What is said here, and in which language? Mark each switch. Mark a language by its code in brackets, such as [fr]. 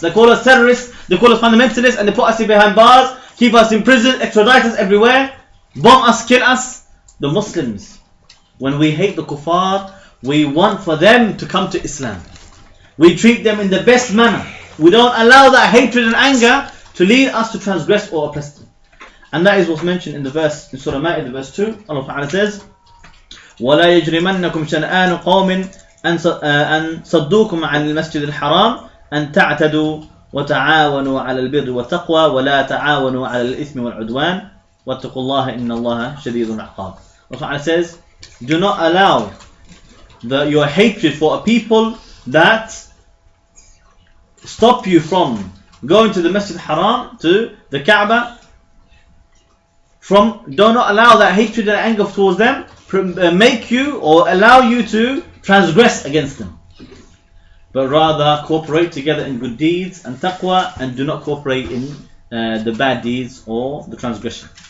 [en] They call us terrorists, they call us fundamentalists, and they put us behind bars, keep us in prison, extradite us everywhere, bomb us, kill us. The Muslims, when we hate the kuffar, we want for them to come to Islam. We treat them in the best manner. We don't allow that hatred and anger to lead us to transgress or oppress them. And that is what's mentioned in the verse in Surah Ma'idah, verse 2. [ar] Allah Ta'ala says, وَلَا يَجْرِمَنَّكُمْ شَنْآنُ قَوْمٍ أن صدوكم عن المسجد الحرام أن تعتدوا وتعاونوا على البر والتقوى ولا تعاونوا على الإثم والعدوان واتقوا الله إن الله شديد العقاب. [en] Allah says, do not allow your hatred for a people that stop you from going to the Masjid Haram, to the Kaaba. Do not allow that hatred and anger towards them make you or allow you to transgress against them, but rather cooperate together in good deeds and taqwa, and do not cooperate in the bad deeds or the transgression.